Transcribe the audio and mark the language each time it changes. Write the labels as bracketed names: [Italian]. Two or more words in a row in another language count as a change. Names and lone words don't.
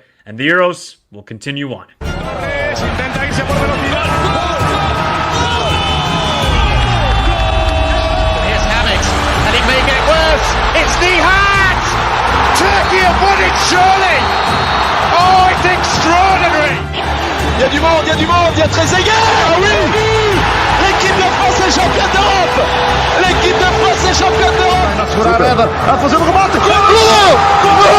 [English] And the Euros will continue on. [Spanish] Intenta irse por velocidad. [English] Here's Hammett, and it may get worse. It's the hat! Turkey have won it, surely! Oh, it's extraordinary! [French] Il y a du monde, il y a du monde, il y a Trezeguet! Ah oui! L'équipe de France est championne d'Europe! L'équipe de France est championne d'Europe! [Dutch] Dat is voor haar. En voor zijn gemaakt. [English] Goal!